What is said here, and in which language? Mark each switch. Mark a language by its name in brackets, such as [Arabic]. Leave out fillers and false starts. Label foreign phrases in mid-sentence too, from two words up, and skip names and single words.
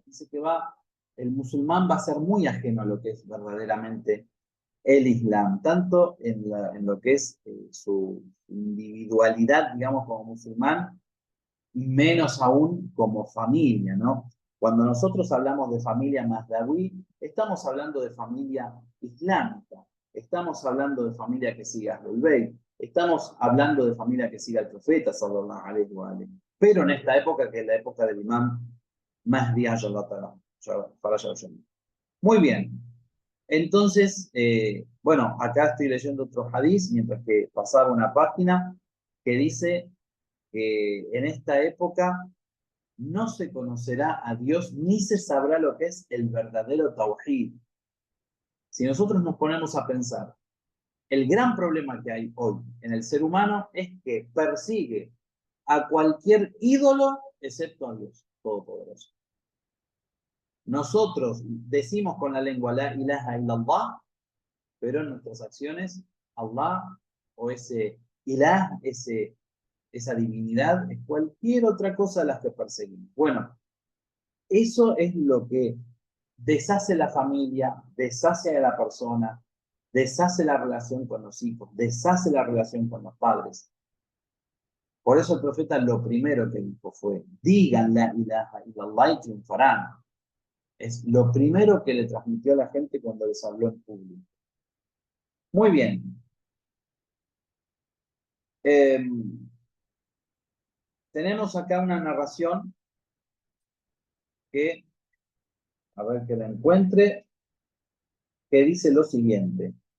[Spanish] Dice que el musulmán va a ser muy ajeno a lo que es verdaderamente el Islam, tanto en lo que es su individualidad, digamos, como musulmán, y menos aún como familia, ¿no? Cuando nosotros hablamos de familia Mahdawi, estamos hablando de familia islámica, estamos hablando de familia que siga Ahlul Bayt, estamos hablando de familia que siga al profeta, [Arabic] صلى الله عليه وعليه. [Spanish] Pero en esta época, que es la época del imam Mahdi, para allá. Muy bien. Entonces, bueno, acá estoy leyendo otro hadiz, mientras que pasaba una página que dice que en esta época no se conocerá a Dios ni se sabrá lo que es el verdadero tawhid. Si nosotros nos ponemos a pensar, el gran problema que hay hoy en el ser humano es que persigue a cualquier ídolo excepto a Dios Todopoderoso. Nosotros decimos con la lengua [Arabic] لا إله إلا الله, [Spanish] pero en nuestras acciones Allah o ese ilah, esa divinidad, es cualquier otra cosa de las que perseguimos. Bueno, eso es lo que deshace la familia, deshace a la persona, deshace la relación con los hijos, deshace la relación con los padres. Por eso el profeta lo primero que dijo fue, digan [Arabic] لا إله إلا الله [Spanish] y triunfarán. Es lo primero que le transmitió a la gente cuando les habló en público. Muy bien. Tenemos acá una narración que, a ver que la encuentre, que dice lo siguiente.